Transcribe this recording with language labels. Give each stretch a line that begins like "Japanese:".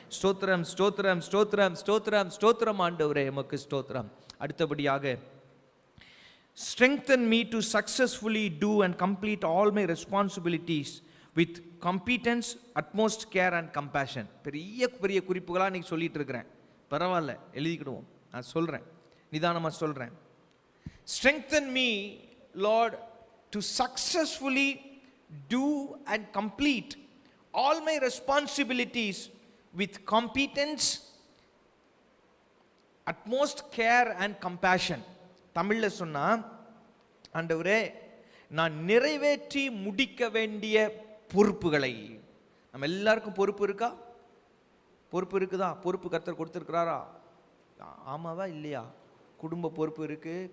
Tamil: ஸ்தோத்திரம் ஸ்தோத்திரம் ஸ்தோத்திரம் ஸ்தோத்திரம் ஸ்தோத்திரம் ஆண்டவரே எமக்கு ஸ்தோத்திரம். அடுத்தபடியாக
English: strengthen me to successfully do and complete all my responsibilities with competence, utmost care and compassion.
Tamil: பெரிய குறிப்புகளாக இன்னைக்கு சொல்லிட்டு இருக்கிறேன். பரவாயில்ல, எழுதிக்கிடுவோம். நான் சொல்கிறேன், நிதானமாக சொல்கிறேன்.
English: strengthen me Lord to successfully do and complete all my responsibilities with competence, utmost care and compassion.
Tamil: தமிழில் சொன்னால், ஆண்டவரே நான் நிறைவேற்றி முடிக்க வேண்டிய பொறுப்புகளை. நம்ம எல்லாருக்கும் பொறுப்பு இருக்கா? பொறுப்பு இருக்குதா? பொறுப்பு கர்த்தர் கொடுத்துருக்கிறாரா? ஆமாவா இல்லையா? குடும்ப பொறுப்பு இருக்குது.